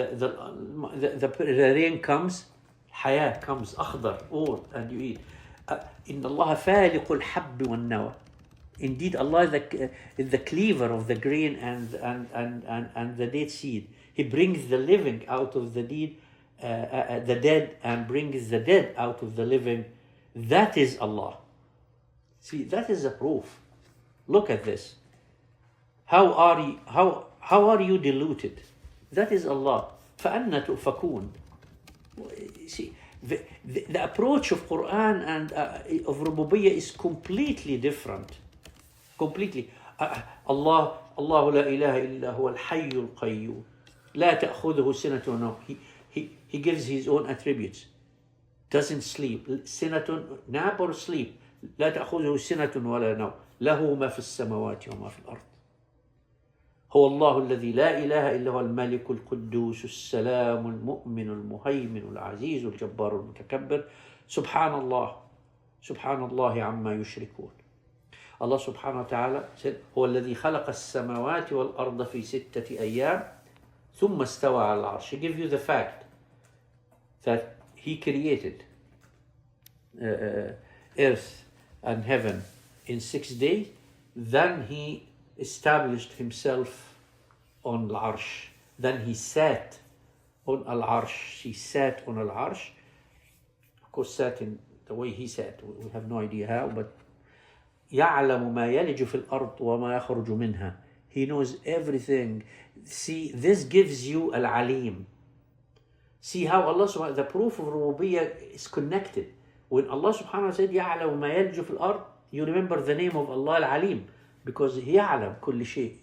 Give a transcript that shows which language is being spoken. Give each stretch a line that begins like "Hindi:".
English: The rain comes, حياة comes, أخضر, all, and you eat.
Arabic: إن الله فالق الحب والنوى.
English: Indeed, Allah is the cleaver of the grain and the dead seed. He brings the living out of the dead, and brings the dead out of the living. That is Allah. See, that is a proof. Look at this. How are you deluded? That is Allah.
Arabic: فَأَنَّ تُؤْفَكُونَ.
English: See, the approach of Quran and of Rububiyyah is completely different. Completely.
Arabic: Allah لا إله إلا هو الحي القيوم لا تأخذه سنة ونوم.
English: He gives His own attributes. Doesn't sleep. سنة, nap or sleep.
Arabic: لا تأخذه سنة ولا نوم. له ما في السماوات وما في الأرض. هو الله الذي لا إله إلا هو الملك القدوس السلام المؤمن المهيمن العزيز الجبار المتكبر. سبحان الله عما يشركون.
English: Allah subhanahu wa ta'ala said,
Arabic: هو الذي خلق السماوات والأرض في 6 أيام ثم استوى على العرش.
English: He gives you the fact that He created earth and heaven in 6 days. Then He established Himself on al-Arsh. Then He sat on al-Arsh. He sat on al-Arsh. Of course, sat in the way He sat. We have no idea how, but
Arabic: يعلم ما يلج في الأرض وما يخرج منها.
English: He knows everything. See, this gives you al-Alim. See how Allah subhanahu, the proof of rububiyyah is connected. When Allah subhanahu wa ta'ala said,
Arabic: يَعْلَمُ مَا يَلْجُ فِي الْأَرْضِ,
English: you remember the name of Allah al-Alim, because
Arabic: يَعْلَم كل شيء.